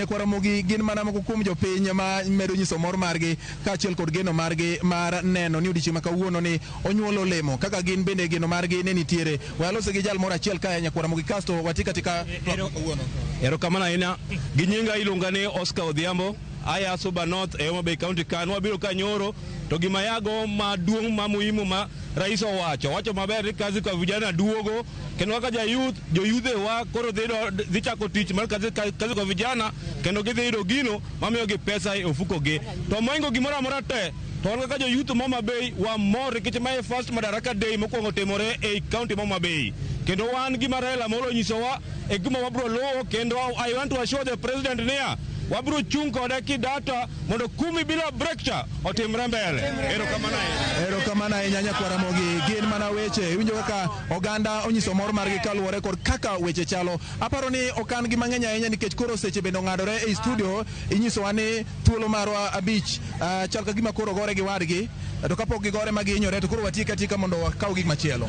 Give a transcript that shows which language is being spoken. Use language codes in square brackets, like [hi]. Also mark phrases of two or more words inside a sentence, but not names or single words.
[luo] Kwaramogi gin mana moko kuom jopiny ma medo nyiso mor margi kaachiel kod geno margi mar neno ni odiochieng' ma kawuono ni onyuolo olemo kaka gin bende geno margi ne nitiere. Walose gi jal moro achiel ka ahinya Kwaramogi kasto watika kawuono. Erokamano ahinya. Gi nyinga iluonga ni Oscar Odhiambo. Aya Suba North e Homa Bay County kan wabiro ka nyoro to gima yago maduong' ma muhimu ma rais wacho maber ni [sw] kazi kwa vijana [luo] duogo kendo kaka joyudhe wa koro dhi chako tich mar [sw] kazi kwa vijana [luo] kendo gidhi yudo gino mamiyo gi pesa e ofuko gi to moingo gimoro amora te to wan kaka joyuth Homa Bay wa mor nikech mae first Madaraka Day mokwongo timore e county Homa Bay kendo wan gima Raila Amolo onyisowa e gima wabro luwo kendo [en] I want to assure the president [luo] niya wabro chung kode kidata mondo 10 bila brekcha otimre mbele. Erokamano ahinya Nyakwaromogi gin mana weche winjo kaka oganda onyiso mor margi kaluwore kod kaka weche chalo. Aparo ni okan gi mang'eny ahinya nikech koro seche bende ong'adore e studio inyisowa ni thuolo marwa 5 chal ka gima koro gore gi wadgi to kapok gigore magihinyore to koro watika mondo wakaw gik machielo.